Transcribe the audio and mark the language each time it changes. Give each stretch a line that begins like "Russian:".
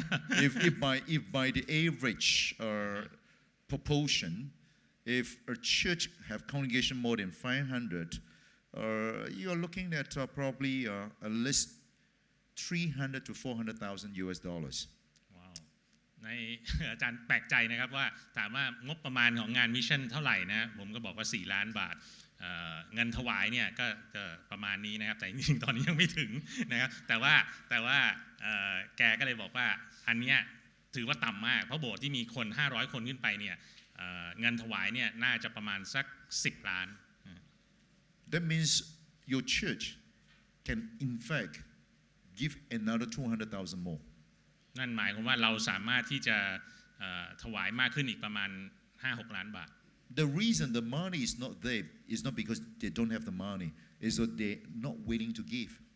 English: if by the average proportion, if a church have congregation more than 500, you are looking at probably at least 300 to 400,000 US dollars.
Thai: ว้าวใน อาจารย์แปลกใจนะครับว่าถามว่างบประมาณของงานมิชชั่นเท่าไหร่นะผมก็บอกว่า4 ล้านบาทเงินถวายเนี่ยก็ประมาณนี้นะครับแต่จริงๆตอนนี้ยังไม่ถึงนะครับแต่ว่าแกก็เลยบอกว่าอันเนี้ยถือว่าต่ำมากเพราะโบสถ์ที่มีคน500 คนขึ้นไปเนี่ยเงินถวายเนี่ยน่าจะประมาณสัก10 ล้าน
English: That means your church can in fact give another 200,000 more.
Thai: นั่นหมายความว่าเราสามารถที่จะถวายมากขึ้นอีกประมาณ 5-6 ล้านบาท
English: The reason the money is not there is not because they don't have the money, is that they're not willing to give.